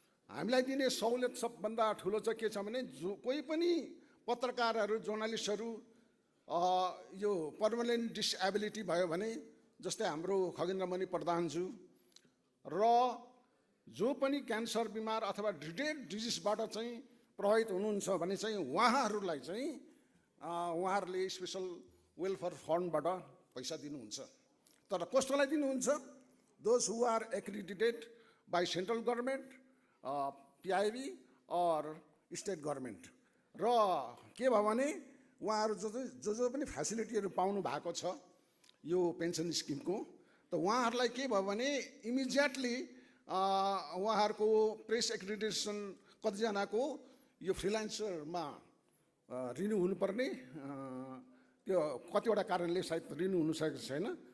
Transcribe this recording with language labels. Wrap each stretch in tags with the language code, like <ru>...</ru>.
<ne>हामीलाई दिने सहुलियत सबभन्दा ठुलो चाहिँ के छ भने कोही पनि पत्रकारहरू, जर्नलिस्टहरू यो पर्मानेन्ट डिसेबिलिटी भयो भने, जस्तै हाम्रो खगेन्द्रमणि प्रधानज्यू र जो पनि क्यान्सर बिमार अथवा ड्रिडेड डिजिजबाट चाहिँ प्रभावित हुनुहुन्छ भने चाहिँ उहाँहरूलाई चाहिँ उहाँहरूले स्पेसल वेलफेयर फन्डबाट पैसा दिनुहुन्छ। तर कस्तोलाई दिनुहुन्छ?</ne> <en>Those who are accredited by central government, PIB और state government.</en> <ne>र के भयो भने उहाँहरू जो पनि फेसिलिटीहरू पाउनु भएको छ यो पेन्सन स्किमको, त उहाँहरूलाई के भयो भने इमिजिएटली उहाँहरूको प्रेस एक्रिडिटेसन कतिजनाको यो फ्रिलान्सरमा रिन्यू हुनुपर्ने, त्यो कतिवटा कारणले सायद रिन्यू हुन सकेको छैन।</ne>